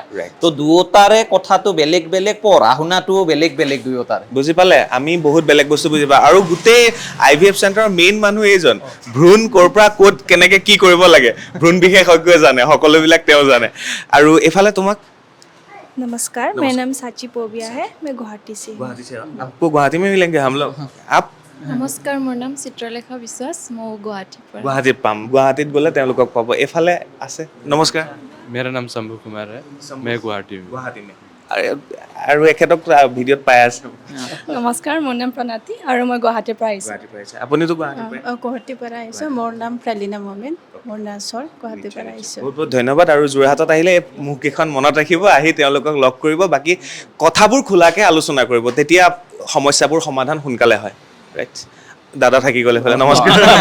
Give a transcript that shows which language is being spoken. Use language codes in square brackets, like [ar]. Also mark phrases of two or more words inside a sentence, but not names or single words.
[as] তো দুয়োটাৰে কথাটো বেলেগ বেলেগ, পঢ়া শুনাটোও বেলেগ বেলেগ দুয়োটাৰে। বুজি পালে? আমি বহুত বেলেগ বস্তু বুজি পাওঁ। আৰু গোটেই IVF চেণ্টাৰৰ মেইন মানুহ এইজন। ভ্ৰূণ ক'ৰ পৰা ক'ত কেনেকৈ কি কৰিব লাগে ভ্ৰূণ বিশেষজ্ঞই জানে, সকলোবিলাক তেওঁ জানে। আৰু এইফালে তোমাক? [hi] नमस्कार, मेरा नाम साची पोबिया है, मैं गुवाहाटी से हूँ। आपको गुवाहाटी में मिलेंगे हम लोग। आप [as] নমস্কাৰ মোৰ নাম চিত্ৰলেখা বিশ্বাস মই গুৱাহাটীৰ পৰা গুৱাহাটীত পাম গুৱাহাটীত গ'লে তেওঁলোকক পাব এইফালে আছে নমস্কাৰ [hi] मेरा नाम शंभू कुमार है मैं गुवाहाटी में [as] গুৱাহাটী আৰু এখেতক ভিডিঅ'ত পাই আছে নমস্কাৰ মোৰ নাম প্ৰণাতি আৰু মই গুৱাহাটীৰ পৰা আহিছোঁ গুৱাহাটীৰ পৰা আহিছে আপুনিতো গুৱাহাটীৰ পৰা গুৱাহাটীৰ পৰা আহিছোঁ মোৰ নাম প্ৰালিনা মমেন মোৰ নাচৰ গুৱাহাটীৰ পৰা আহিছোঁ বহুত বহুত ধন্যবাদ আৰু যোৰহাটত আহিলে এই মুখকেইখন মনত ৰাখিব আহি তেওঁলোকক লগ কৰিব বাকী কথাবোৰ খোলাকৈ আলোচনা কৰিব তেতিয়া সমস্যাবোৰ সমাধান সোনকালে হয় ৰাইট দাদা থাকি গ'লে ফালে নমস্কাৰ